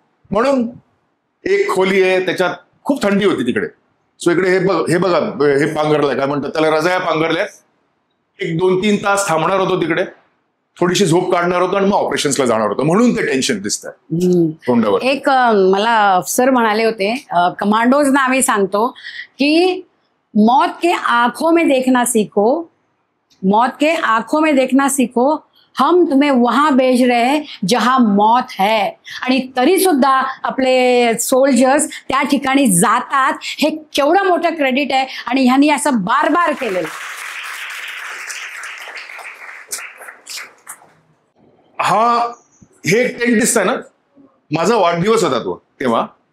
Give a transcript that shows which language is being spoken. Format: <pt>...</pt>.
<mr>म्हणून एक खोली आहे, त्याच्यात खूप थंडी होती तिकडे. सो इकडे हे बघा हे पांघरलंय, काय म्हणतात त्याला, रजाया पांघरल्या. एक 2-3 तास थांबणार होतो तिकडे, थोडीशी झोप काढणार होतो आणि मग ऑपरेशन्सला जाणार होतो. म्हणून ते टेन्शन दिसतंय तोंडावर. एक मला अफसर म्हणाले होते, कमांडोज आम्ही सांगतो की</mr> <hi>मौत के आंखों में देखना सीखो, मौत के आंखों में देखना सीखो, हम तुम्हें वहां भेज रहे हैं जहां मौत है.</hi> <mr>आणि तरी सुद्धा आपले सोल्जर्स त्या ठिकाणी जातात. हे केवढं मोठं क्रेडिट आहे आणि ह्यांनी असं</mr> <hi>बार बार</hi> <mr>केलेलं. हे एक टेंट दिसतंय ना, माझा वाढदिवस होता तो तेव्हा.</mr>